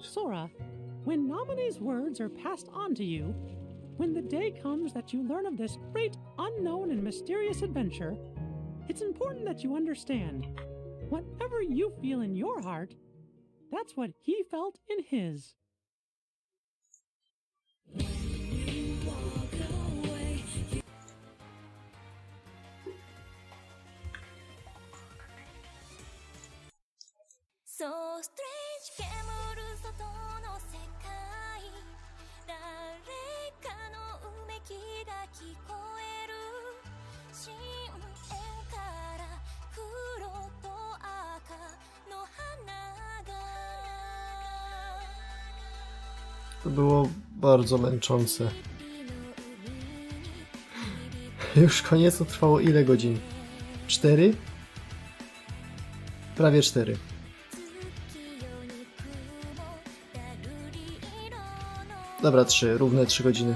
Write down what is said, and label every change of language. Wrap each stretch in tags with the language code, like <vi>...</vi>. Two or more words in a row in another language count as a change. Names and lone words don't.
<en>Sora, when Nominee's words are passed on to you, when the day comes that you learn of this great, unknown, and mysterious adventure, it's important that you understand, whatever you feel in your heart, that's what he felt in his. So strange</en> <ja>煙る外の世界誰かのうめきが聞こえる深淵から黒と赤の花が</ja> <pl>To było bardzo męczące. Już koniec, to trwało ile godzin? 4? Prawie 4. Dobra, 3, równe 3 godziny.</pl>